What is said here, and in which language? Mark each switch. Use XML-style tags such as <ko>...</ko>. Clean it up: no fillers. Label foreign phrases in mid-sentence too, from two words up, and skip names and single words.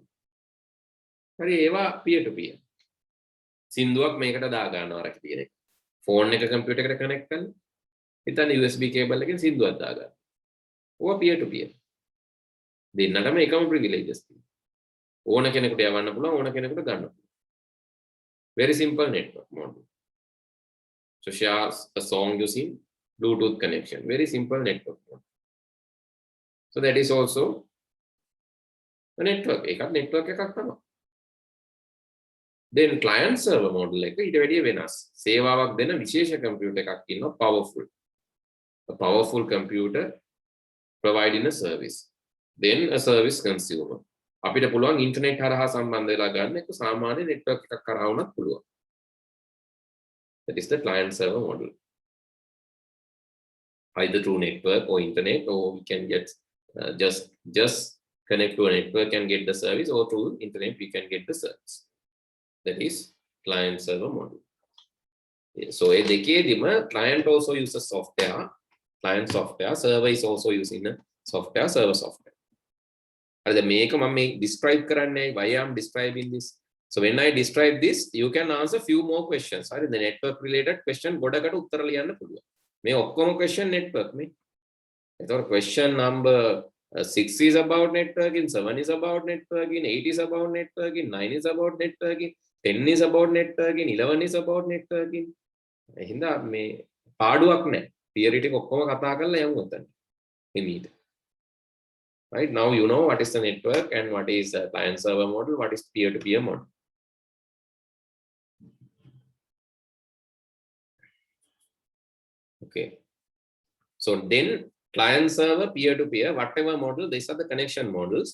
<si>හරි ඒවා</si> <en>peer to peer.</en> <si>සින්දුවක් මේකට දා ගන්නවා අරක තියෙන එක. ෆෝන් එක කම්පියුටර් එකට කනෙක්ට් කරලා හිතන්න USB කේබල් එකෙන් සින්දුවක් දා ගන්න. ඕවා</si> <en>peer to peer.</en> <si>දෙන්නටම එකම privileges තියෙනවා. ඕන කෙනෙකුට යවන්න පුළුවන් ඕන කෙනෙකුට ගන්න පුළුවන්.</si> <en>Very simple network model. So share a song using Bluetooth connection. Very simple network model. So that is also a network.</en> <si>එකක් network එකක් තමයි.</si> <en>then client server model</en> <si>එක ඊට වැඩිය වෙනස්. සේවාවක් දෙන විශේෂ computer එකක් ඉන්නවා powerful.</si> <en>A powerful computer providing a service. Then a service consumer.</en> <si>අපිට පුළුවන් ඉන්ටර්නෙට් හරහා සම්බන්ධ වෙලා ගන්න එක සාමාන්‍ය network එකක් කරා වුණත් පුළුවන්.</si> <en>That is the client server model. Either through network or internet, or we can get just connect to a network and get the service, or through internet we can get the service. That is client server model. Yeah, so a decade client also uses software, client software, server is also using a software, server software. The make describe why I'm describing this. So when I describe this, you can answer few more questions. The network related question</en> <si>ගොඩකට උත්තර ලියන්න පුළුවන්. මේ ඔක්කොම</si> <en>question network</en> <si>මේ.</si> <en>එතකොට question number 6 is about networking, 7 is about networking, 8 is about networking, 9 is about networking, 10 is about networking, 11 is about networking.</en> <si>එහෙනම් මේ පාඩුවක් නැහැ. theory ටික ඔක්කොම කතා කරලා යමු උතන. හිමීට.</si> <en>Right now you know what is the network and what is the client server model, what is peer-to-peer model. Okay, so then client server, peer-to-peer, whatever model, these are the connection models.</en>